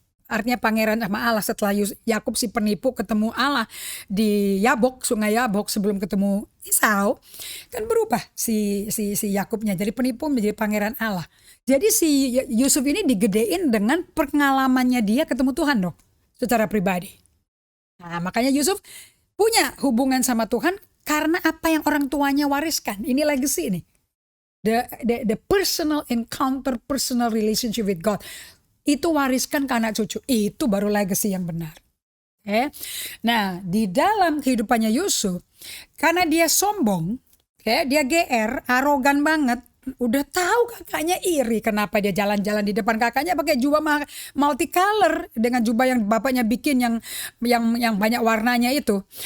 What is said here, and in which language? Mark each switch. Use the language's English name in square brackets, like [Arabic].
[Indonesian] Artinya pangeran sama Allah. Setelah Yakub si penipu ketemu Allah di Yabok, sungai Yabok sebelum ketemu Esau, kan berubah si Yakubnya jadi penipu menjadi pangeran Allah. Jadi si Yusuf ini digedein dengan pengalamannya dia ketemu Tuhan dong, secara pribadi. Nah, makanya Yusuf punya hubungan sama Tuhan karena apa yang orang tuanya wariskan. Ini legacy ini. [English] The personal encounter, personal relationship with God. [Indonesian] Itu wariskan ke anak cucu. Itu baru legacy yang benar. Nah, di dalam kehidupannya Yusuf, karena dia sombong, dia GR, arogan banget, udah tahu kakaknya iri, kenapa dia jalan-jalan di depan kakaknya pakai jubah multicolor dengan jubah yang bapaknya bikin yang banyak warnanya itu.